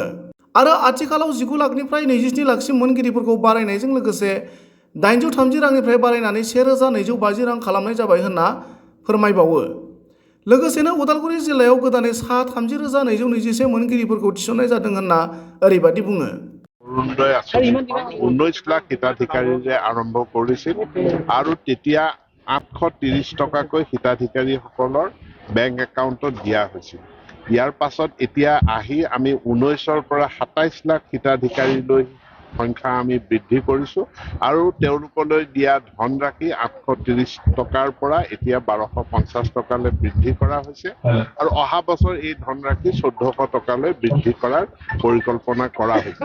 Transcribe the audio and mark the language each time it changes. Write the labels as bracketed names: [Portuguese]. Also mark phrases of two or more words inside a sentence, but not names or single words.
[Bodo] आरो आथिखालाव 19 लाखनिफ्राय 27 लाखसिम मोनगिरिफोरखौ बारायनायजों लोगोसे 830 रांनिफ्राय बारायनानै 1250 रां खालामनाय जाबाय होनना फोरमायबावो। लोगोसेनो उदालगुरि जिल्लायाव गोदानै सा 30,221 मोनगिरिफोरखौ थिसननाय जादों होनना ओरैबादि बुङो। [Assamese] অৰুণোদয় আঁচনিখন 19 লাখ হিতাধিকাৰীৰে আৰম্ভ কৰিছিল আৰু তেতিয়া 830 টকাকৈ হিতাধিকাৰীসকলৰ বেংক একাউণ্টত দিয়া হৈছিল। ইয়াৰ পাছত এতিয়া আহি আমি 19ৰ পৰা 27 লাখ হিতাধিকাৰীলৈ সংখ্যা আমি বৃদ্ধি কৰিছো আৰু তেওঁলোকলৈ দিয়া ধনৰাশি 830 টকাৰ পৰা এতিয়া 1250 টকালৈ বৃদ্ধি কৰা হৈছে আৰু অহা বছৰ এই ধনৰাশি 1400 টকালৈ বৃদ্ধি কৰাৰ পৰিকল্পনা কৰা হৈছে।